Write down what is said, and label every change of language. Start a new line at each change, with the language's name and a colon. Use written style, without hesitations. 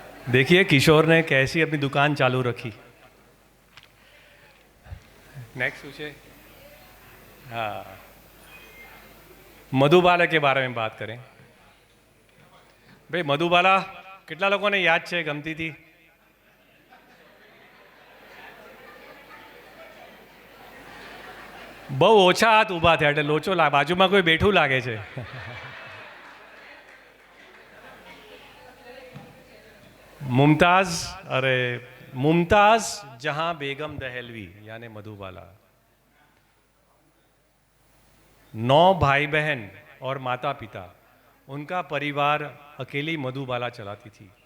Hindi: देखिए किशोर ने कैसी अपनी दुकान चालू रखी। नेक्स्ट पूछे। हाँ, मधुबाला के बारे में बात करें।
Gujarati: भाई मधुबाला કેટલા લોકોને યાદ છે, ગમતી હતી? બહુ ઓછા હાથ ઊભા થયા એટલે લોચો બાજુમાં કોઈ બેઠું લાગે છે।
Hindi: मुमताज़, अरे मुमताज़ जहां बेगम दहलवी यानी मधुबाला 9 भाई बहन और माता पिता, उनका परिवार अकेली मधुबाला चलाती थी।